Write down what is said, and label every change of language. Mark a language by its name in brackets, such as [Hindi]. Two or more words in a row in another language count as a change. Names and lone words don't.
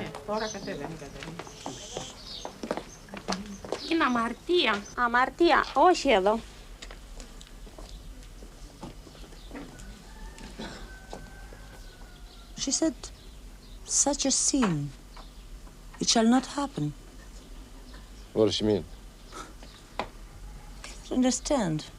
[Greek] Τώρα κατεβαίνει, κατεβαίνει. Είναι αμαρτία. Αμαρτία. Όχι εδώ. [English] She said, such a scene. It shall not happen. What does she mean? Can't understand.